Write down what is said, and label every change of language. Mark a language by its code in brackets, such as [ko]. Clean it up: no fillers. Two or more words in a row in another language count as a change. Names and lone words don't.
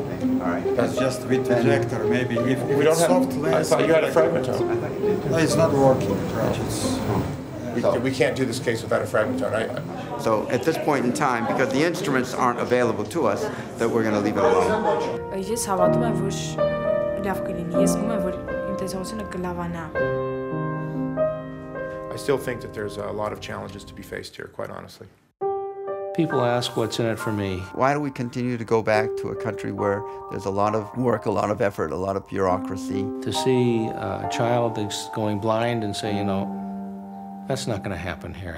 [en] All right. That's just with the projector, maybe. If We don't it's have, soft lens, I thought you had a fragmatome. No, it's not working. We can't do this case without a fragmatome. So at this point in time, because the instruments aren't available to us, that we're going to leave it alone. [hy] Ես հավատում եմ, որ լավ կլինի։ Ես ուզում եմ, որ իմ տեսողությունը կլավանա։ [en] I still think that there's a lot of challenges to be faced here, quite honestly. People ask what's in it for me. Why do we continue to go back to a country where there's a lot of work, a lot of effort, a lot of bureaucracy? To see a child that's going blind and say, you know, that's not going to happen here.